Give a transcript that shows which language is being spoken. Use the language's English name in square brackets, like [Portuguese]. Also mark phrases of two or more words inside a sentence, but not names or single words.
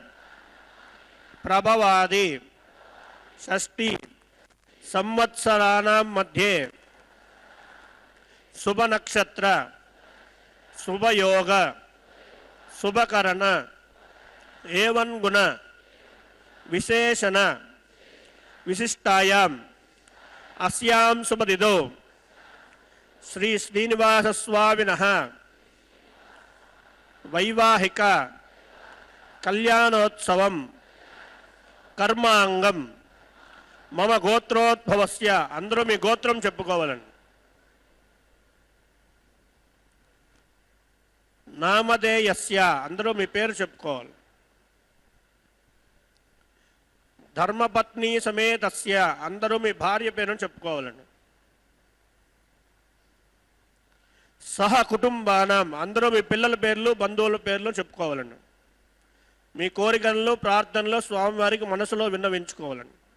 [Sanskrit] प्रभवादि षष्टि संवत्सराणां मध्ये शुभ नक्षत्र शुभ योग शुभकरण एवं गुण विशेषण विशिष्टायाम् अस्यां शुभदिदौ श्री श्रीनिवास स्वामिनः वैवाहिक कल्याणोत्सवं कर्मांगं मम गोत्रोद्भवस्य [Telugu] అందరూ మీ గోత్రం చెప్పుకోవాలండి నామధేయస్య అందరూ మీ పేరు చెప్పుకోవాలి [Sanskrit] ధర్మపత్ని సమేతస్య [Telugu] అందరూ మీ భార్య పేరును చెప్పుకోవాలండి [Sanskrit] సహ కుటుంబానాం [Telugu] అందరూ మీ పిల్లల పేర్లు బంధువుల పేర్లు చెప్పుకోవాలండి మీ కోరికలను ప్రార్థనలు స్వామివారికి మనసులో విన్నవించుకోవాలండి